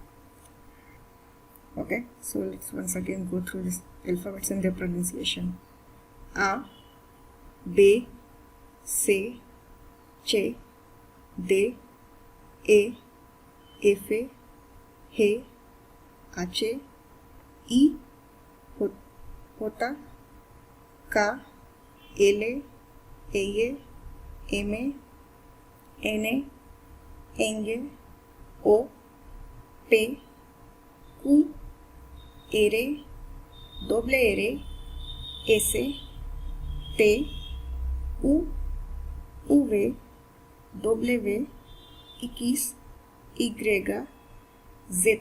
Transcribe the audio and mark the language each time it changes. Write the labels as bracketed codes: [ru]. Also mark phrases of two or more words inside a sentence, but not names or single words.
[en] Okay, so let's once again go through this alphabets and their pronunciation. A, B, C, C, D, E, F, H, H, I, [es] Hota, Ka, Ele, Eye, Eme, Ene, Enye, O, Pe, U, Ere, doble Ere, [en] S, T, U, V, W, X, Y, Z.